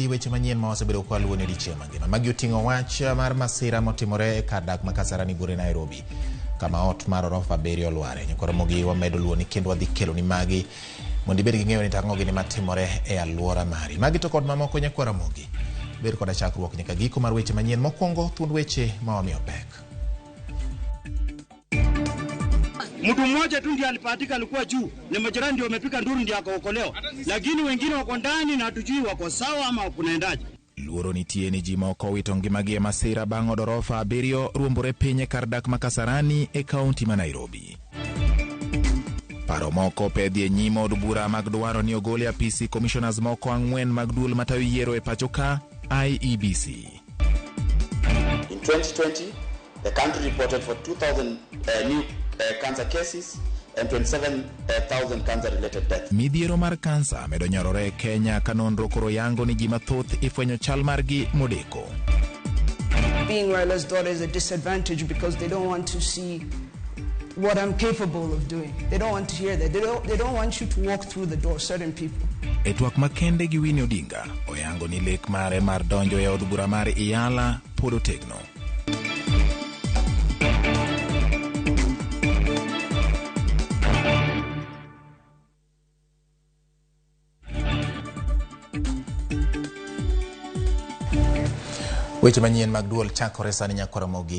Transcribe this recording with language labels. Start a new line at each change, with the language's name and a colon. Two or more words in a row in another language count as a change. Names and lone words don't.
Luo (Kenya and Tanzania): Weche manyien ma wasebedo kwaluwo ni odiechieng' mangima magi oting'o wach mar masira motimore e kar dak ma Kasarani Bure Nairobi kama ot mar orofa 7 olware. Nyakora Ramogi wamedo luwo ni kendo wadhi kelo ni magi mondo ibed gi ng'eyo ni tang'o gini matimore e alwora mari. Magi to kod mamoko nyakora Ramogi ber koda chakruok nyaka giko mar weche manyien. Mokwongo thuond weche ma wamiyo pek.
Swahili: Mtu mmoja tu ndiye alipatika, alikuwa juu, na majirani ndio wamepika nduru ndio akaokolewa, lakini wengine wako ndani na hatujui wako sawa ama kunaendaje.
Luo (Kenya and Tanzania): Luoro nitie ni ji moko wito ngimagi e masira bang' od orofa 7 ruombore piny e kar dak ma Kasarani e kaunti ma Nairobi. Paro moko pedhi e nyim od bura mag dwaro ni ogol apisi commissioners moko 4 mag duol matayo yiero e pacho ka IEBC.
English: In 2020, the country reported for 2,000 new cancer cases and 27,000 cancer-related deaths.
Luo (Kenya and Tanzania): Midhiero mar kansa medo nyorore e Kenya ka nonro koro yango ni ji mathoth ifwenyo chal margi modeko.
English: Being Raila's daughter is a disadvantage because they don't want to see what I'm capable of doing. They don't want to hear that. They don't want you to walk through the door, certain people.
Luo (Kenya and Tanzania): E twak makende gi Winnie Odinga oyango ni lek mare mar donjo e od bura mar Iyala pod otegno. Weche manyien mag duol chakore sani nyakora Ramogi.